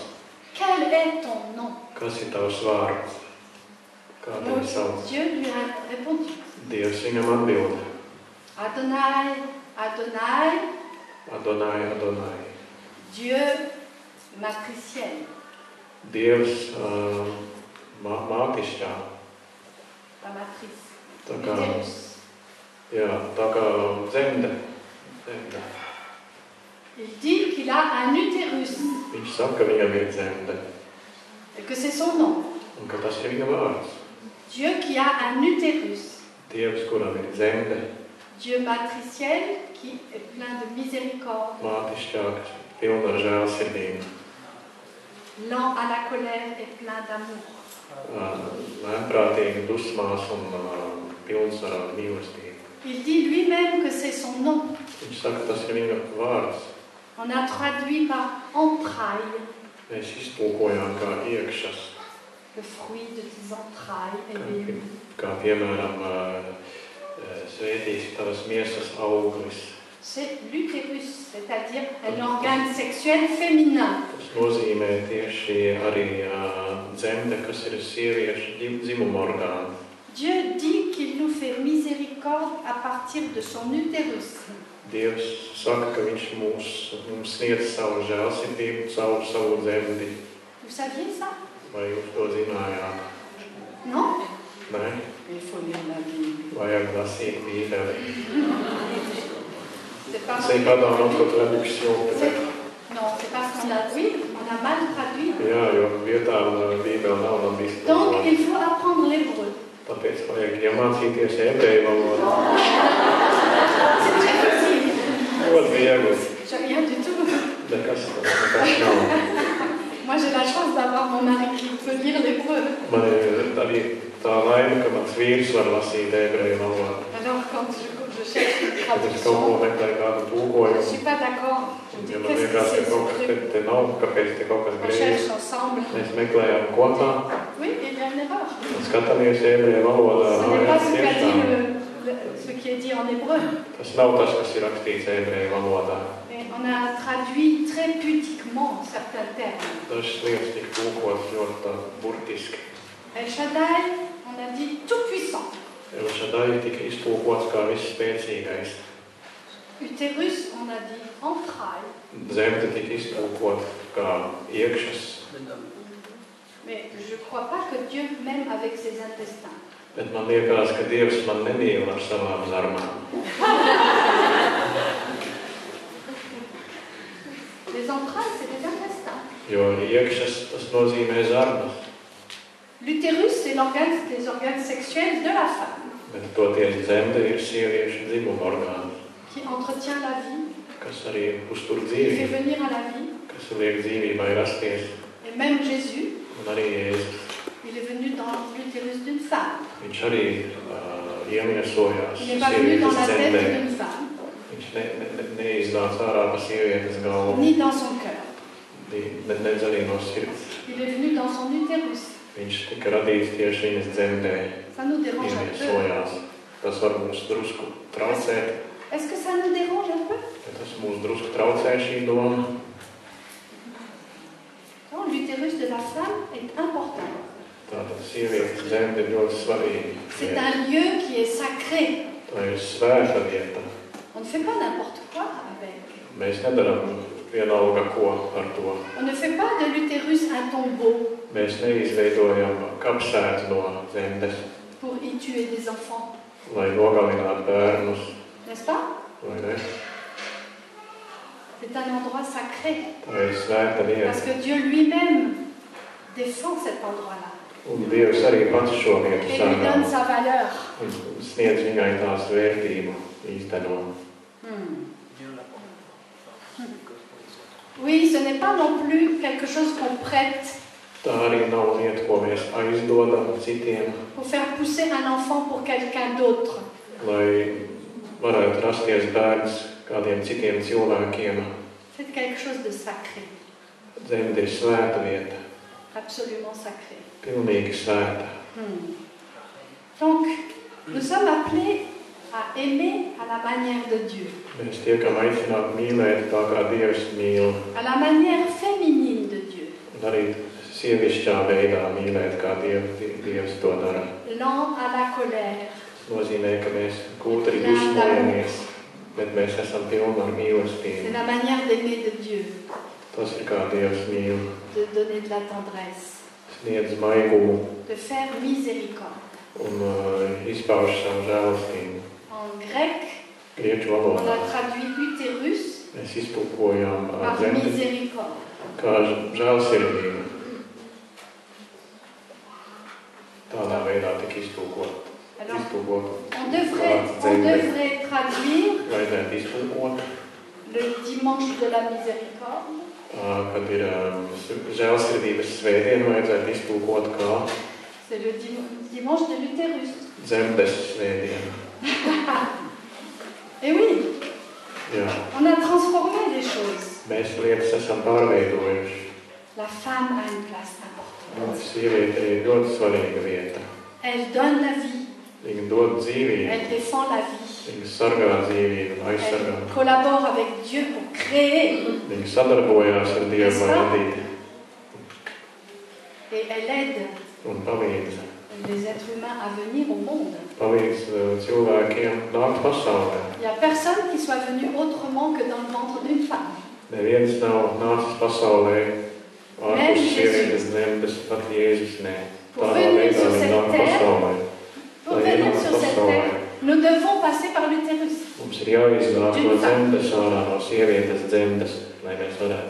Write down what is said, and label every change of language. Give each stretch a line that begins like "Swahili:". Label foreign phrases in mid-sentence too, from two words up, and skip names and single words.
French: Quel est ton nom?
Latvian: Kas ir tavs vārds? Kā tevi sauc?
French: Dieu lui a répondu,
Latvian: Dievs viņam atbild.
French: Adonai, Adonai, Adonai, Adonai. Dieu matriciel.
Latvian: Dievs mātišķā.
French: La matrice.
Latvian: Tā kā,
French: Utérus.
Latvian: jā, tā kā zemde.
French: Il dit qu'il a un utérus
Latvian: Viņš saka, ka viņam ir zemde.
French: et que c'est son nom.
Latvian: Un ka tas ir viņa vārds.
French: Dieu qui a un utérus.
Latvian: Dievs, kuram ir zemde.
French: Dieu matriciel qui est plein de miséricorde,
Latvian: Mātišķā, kas pilna ar žēlsirdību.
French: lent à la colère et plein d'amour.
Latvian: Lēnprātīgi dusmās un pilns ar mīlestību.
French: Il dit lui-même que c'est son nom.
Latvian: Viņš saka, tas ir viņa vārds.
French: On a traduit par entrailles,
Latvian: Mēs iztulkojām kā iekšas,
French: le fruit de tes entrailles, éveillé.
Latvian: kā piemēram svētīs tavas miesas auglis.
French: C'est l'utérus, c'est-à-dire un organe sexuel féminin.
Latvian: Tas nozīmē tieši arī dzemde, kas ir sieviešu dzimuma orgāni.
French: Dieu dit qu'il nous fait miséricorde à partir de son utérus.
Latvian: Dievs saka, ka viņš mums sniedz savu žēlsirdību caur savu dzemdi.
French: Vous saviez ça?
Latvian: Vai jūs to zinājāt?
French: Non?
Latvian: Nē?
French: Il faut lire la Bible.
Latvian: Vajag lasīt Bībeli.
French: C'est pas C'est pas dans notre traduction, peut-être. Non, c'est parce qu'on a, oui, on a mal traduit.
Latvian: Jā, jo vietām Bībeli nav labi
French: Donc,
Latvian: iztulkota.
French: il faut apprendre l'hébreu.
Latvian: Tāpēc vajag iemācīties ebreju valodu.
French: C'est très facile.
Latvian: Ļoti viegli.
French: J'ai rien du tout.
Latvian: Nekas nav.
French: Moi, j'ai la chance d'avoir mon mari qui peut lire l'hébreu.
Latvian: Man ir arī tā laime, ka mans vīrs var lasīt ebreju valodu.
French: Alors, quand je cherche une
Latvian: Kad es kaut ko
French: traduction,
Latvian: meklēju kādu
French: je ne
Latvian: tulkojumu,
French: suis pas d'accord. Je dis,
Latvian: ja man
French: qu'est-ce
Latvian: liekas,
French: que
Latvian: ka
French: c'est
Latvian: kaut kas
French: ce truc?
Latvian: te nav, kāpēc te kaut kas
French: On
Latvian: griežs.
French: cherche ensemble.
Latvian: Mēs meklējām kopā
French: Oui, il y a une erreur.
Latvian: un skatāmies ebreju valodā.
French: Ce n'est pas ce qu'a dit
Latvian: Tiešām,
French: ce qui est dit en hébreu.
Latvian: tas nav tas, kas ir rakstīts ebreju valodā.
French: Mais on a traduit très pudiquement certains termes.
Latvian: Dažas lietas tika tulkotas ļoti tā burtiski.
French: El Shaddai, on a dit tout puissant.
Latvian: Elšadai tika iztulkots kā visspēcīgais.
French: Utérus, on a dit entrailles.
Latvian: Zemde tika iztulkot kā iekšas,
French: Mais je ne crois pas que Dieu m'aime avec ses intestins.
Latvian: bet man liekas, ka Dievs man nemīl ar savām zarmām.
French: Les entrailles, c'est des intestins.
Latvian: Jo iekšas tas nozīmē zarnas,
French: L'utérus, c'est les organes sexuels de la femme
Latvian: bet toties zemde ir sieviešu dzimuma orgāni,
French: qui entretient la vie,
Latvian: kas arī uztur
French: qui fait
Latvian: dzīvību,
French: venir à la vie.
Latvian: kas liek dzīvībai rasties.
French: Et même Jésus,
Latvian: Un arī Jēzus.
French: il est venu dans l'utérus d'une femme.
Latvian: Viņš arī iemiesojās
French: Il n'est pas venu dans
Latvian: sievietes
French: la tête
Latvian: dzemdē.
French: d'une femme,
Latvian: Viņš neiznāca ārā pa sievietes galvu,
French: ni dans son cœur.
Latvian: nedz arī no sirds.
French: Il est venu dans son utérus.
Latvian: Viņš tika radīts tieši viņas dzemdē,
French: Ça nous dérange un peu.
Latvian: iemiesojās. Tas var mūs drusku traucēt,
French: Est-ce que ça nous dérange un peu?
Latvian: ja tas mūs drusku traucē šī doma.
French: Non, l'utérus de la femme est important.
Latvian: Tātad sievietes dzemde ir ļoti svarīga.
French: C'est un lieu qui est sacré.
Latvian: Tā ir svēta vieta.
French: On ne fait pas n'importe quoi avec.
Latvian: Mēs nedaram vienalga ko ar to.
French: On ne fait pas de l'utérus un tombeau
Latvian: Mēs neizveidojam kapsētu no dzemdes,
French: pour y tuer des enfants,
Latvian: lai nogalinātu bērnus,
French: n'est-ce pas?
Latvian: vai ne?
French: C'est un endroit sacré.
Latvian: Tā ir svēta
French: Parce
Latvian: vieta.
French: que Dieu lui-même défend cet endroit-là
Latvian: Un Dievs arī pats šo vietu
French: et lui donne
Latvian: sargā
French: sa valeur.
Latvian: un sniedz viņai tās vērtību īsteno.
French: Oui, ce n'est pas non plus quelque chose qu'on prête
Latvian: Tā arī nav lieta, ko mēs aizdodam citiem,
French: pour faire pousser un enfant pour quelqu'un d'autre.
Latvian: lai varētu rasties bērns kādiem citiem cilvēkiem.
French: C'est quelque chose de sacré,
Latvian: Dzemde ir svēta vieta,
French: absolument sacré.
Latvian: pilnīgi svēta.
French: Donc, nous sommes appelés à aimer à la manière de Dieu,
Latvian: Mēs tiekam aicināti mīlēt tā, kā Dievs mīl,
French: à la manière féminine de Dieu,
Latvian: un arī sievišķā veidā mīlēt, kā Dievs to dara.
French: lent à la colère,
Latvian: Tas nozīmē, ka mēs kūtri dusmojamies, bet mēs esam pilni ar
French: c'est
Latvian: mīlestību.
French: la manière d'aimer de Dieu,
Latvian: Tas ir kā Dievs mīl,
French: de donner de la tendresse,
Latvian: sniedz maigumu
French: de faire miséricorde.
Latvian: un izpauž savu žēlastību.
French: En grec,
Latvian: Grieķu
French: on
Latvian: valodā
French: a traduit utérus
Latvian: mēs iztulkojam
French: par
Latvian: dzemdi
French: miséricorde.
Latvian: kā žēlsirdību. Tādā veidā tika iztulkot.
French: Alors,
Latvian: Iztulkot.
French: on devrait traduire
Latvian: Vajadzētu iztulkot,
French: le dimanche de la miséricorde
Latvian: kad ir žēlsirdības svētdiena, vajadzētu iztulkot kā
French: c'est le dimanche de l'utérus.
Latvian: dzemdes svētdiena.
French: Et oui,
Latvian: Jā,
French: on a transformé les choses.
Latvian: mēs lietas esam pārveidojuši.
French: La femme a une place importante.
Latvian: Sieviete ir ļoti svarīga vieta.
French: Elle donne la vie,
Latvian: Viņa dod dzīvību,
French: elle défend la vie.
Latvian: viņa sargā dzīvību, aizsargā.
French: Elle collabore avec Dieu pour créer
Latvian: Viņa sadarbojās ar Dievu, lai radītu
French: et elle aide
Latvian: un palīdz.
French: les êtres humains à venir au monde.
Latvian: Palīdz cilvēkiem nākt pasaulē.
French: Il n'y a personne qui soit venu autrement que dans le ventre d'une femme.
Latvian: Neviens nav nācis pasaulē ārpus sievietes dzemdes, pat Jēzus nē. Tādā veidā viņa nāk pasaulē.
French: Pour venir sur cette terre, nous devons passer par l'utérus.
Latvian: Mums ir jāiznāk no dzemdes ārā, no sievietes dzemdes, lai mēs varētu